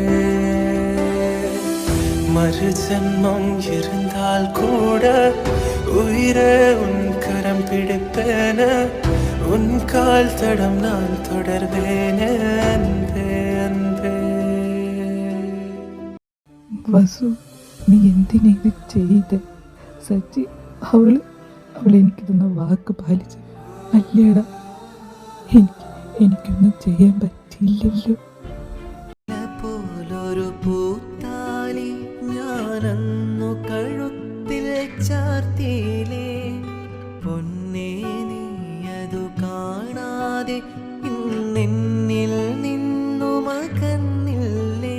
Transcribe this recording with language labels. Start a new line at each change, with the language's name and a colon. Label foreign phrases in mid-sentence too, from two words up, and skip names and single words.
Tamil: மறு ஜென்மம் இருந்தால் கூட உயிரே உன் கரம் பிடிப்பேன உன் கால் தடம் நான் தொடர்வேன் அன்பே அன்பே.
Malayalam: വസു, നീ എന്തിനാ ഇത് ചെയ്ത്? സച്ചി അവൾ എനിക്ക് തന്ന വാക്ക് പാലിച്ചു അല്ലേടാ? എനിക്കൊന്നും ചെയ്യാൻ പറ്റില്ലല്ലോ. പോലൊരു പൂത്താലി ഞാനന്നു കഴുത്തിൽ ചാർത്തിയിലേ പൊന്നേ, നീ അതു കാണാതെ ഇന്നെന്നിൽ നിന്നു മകന്നില്ലേ?